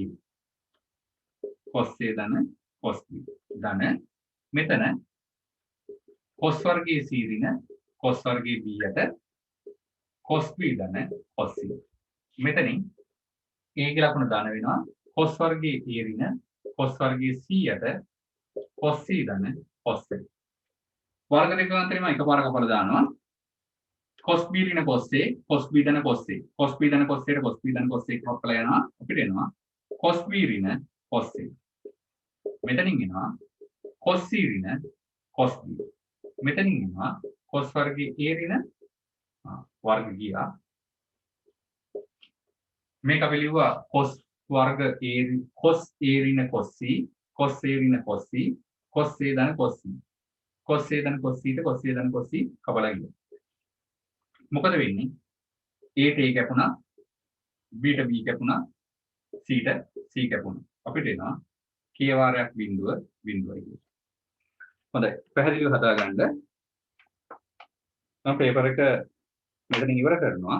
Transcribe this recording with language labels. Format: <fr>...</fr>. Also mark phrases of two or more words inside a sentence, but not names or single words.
<si>cos A ධන cos B ධන මෙතන cos වර්ගයේ C ඍණ cos වර්ගයේ B යට cos B ධන cos C. මෙතනින් A ගේ ලකුණ ධන වෙනවා cos වර්ගයේ A ඍණ cos වර්ගයේ C යට cos c ධන cos a. වර්ග දෙක අතරින්ම එකපාරක කපලා දානවා. cos b ඍණ cos a cos b ධන cos a cos b ධන cos a ට cos b ධන cos a කපලා යනවා. අපිට එනවා cos b ඍණ cos a. මෙතනින් එනවා cos c ඍණ cos b. මෙතනින් එනවා cos වර්ගයේ a ඍණ වර්ග ගියා. මේක අපි ලිව්වා cos වර්ග a cos a ඍණ cos c cos a ඍණ cos c cos a ධන cos c cos a ධන cos c ට cos a ධන cos c කපලා ගියා. මොකද වෙන්නේ? a ට a කැපුණා, b ට b කැපුණා, c ට c කැපුණා. අපිට එනවා k වාරයක් බිඳුව බිඳුවයි කියලා. හොඳයි. පැහැදිලිව හදාගන්න. මම පේපර් එක මෙතනින් ඉවර කරනවා.</si>